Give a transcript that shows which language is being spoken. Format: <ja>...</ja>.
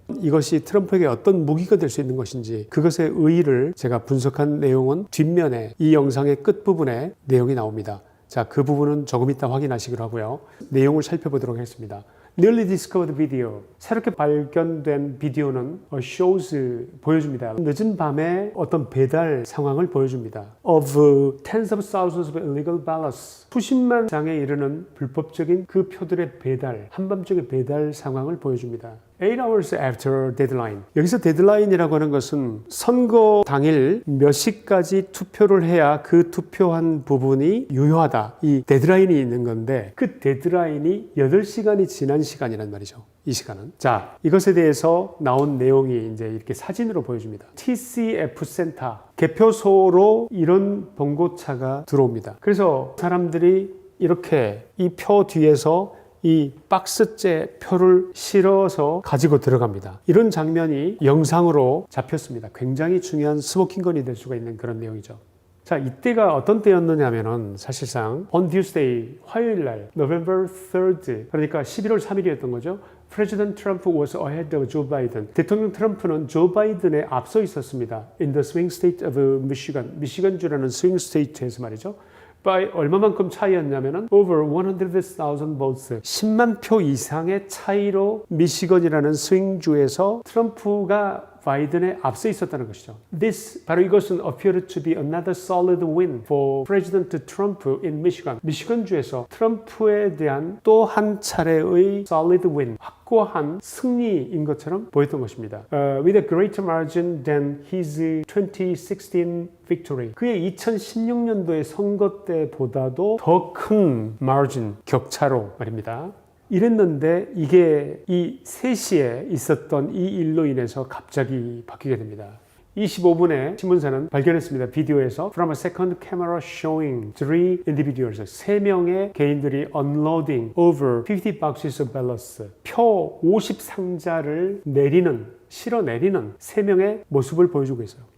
<ko>이것이 트럼프에게 어떤 무기가 될 수 있는 것인지 그것의 의의를 제가 분석한 내용은 뒷면에 이 영상의 끝부분에 내용이 나옵니다. 자, 그 부분은 조금 이따 확인하시기로 하고요. 내용을 살펴보도록 하겠습니다.</ko> <en>Newly discovered video.</en> <ko>새롭게 발견된 비디오는 shows 보여줍니다. 늦은 밤에 어떤 배달 상황을 보여줍니다.</ko> <en>Of tens of thousands of illegal ballots.</en> <ko>수십만 장에 이르는 불법적인 그 표들의 배달, 한밤중의 배달 상황을 보여줍니다.</ko> <en>8 hours after deadline.</en> <ko>여기서 데드라인이라고 하는 것은 선거 당일 몇 시까지 투표를 해야 그 투표한 부분이 유효하다. 이 데드라인이 있는 건데 그 데드라인이 8시간이 지난 시간이란 말이죠. 이 시간은. 자, 이것에 대해서 나온 내용이 이제 이렇게 사진으로 보여줍니다. TCF 센터. 개표소로 이런 봉고차가 들어옵니다. 그래서 사람들이 이렇게 이 표 뒤에서 이 박스째 표를 실어서 가지고 들어갑니다. 이런 장면이 영상으로 잡혔습니다. 굉장히 중요한 스모킹건이 될 수가 있는 그런 내용이죠. 자, 이때가 어떤 때였느냐 하면은 사실상</ko> <en>on Tuesday,</en> <ko>화요일 날,</ko> <en>November 3rd,</en> <ko>그러니까 11월 3일이었던 거죠.</ko> <en>President Trump was ahead of Joe Biden.</en> <ko>대통령 트럼프는 조 바이든에 앞서 있었습니다.</ko> <en>In the swing state of Michigan.</en> <ko>미시건주라는 스윙 스테이트에서 말이죠.</ko> <en>by</en> <ko>얼마만큼 차이였냐면은</ko> <en>over 100,000 votes.</en> <ko>10만 표 이상의 차이로 미시건이라는 스윙주에서 트럼프가 바이든에 앞서 있었다는 것이죠. 바로 이것은</ko> <en>appeared to be another solid win for President Trump in Michigan.</en> <ko>미시건주에서 트럼프에 대한 또 한 차례의</ko> <en>solid win,</en> <ko>확고한 승리인 것처럼 보였던 것입니다.</ko> <en>With a greater margin than his 2016 victory.</en> <ko>그의 2016년도의 선거 때보다도 더 큰 margin, 격차로 말입니다. 이랬는데 이게 이 3시에 있었던 이 일로 인해서 갑자기 바뀌게 됩니다. 25분에 신문사는 발견했습니다. 비디오에서</ko> <en>From a second camera showing three individuals.</en> <ko>3명의 개인들이</ko> <en>unloading over 50 boxes of ballots.</en> <ko>표 50상자를 실어 내리는 3명의 모습을 보여주고 있어요.</ko>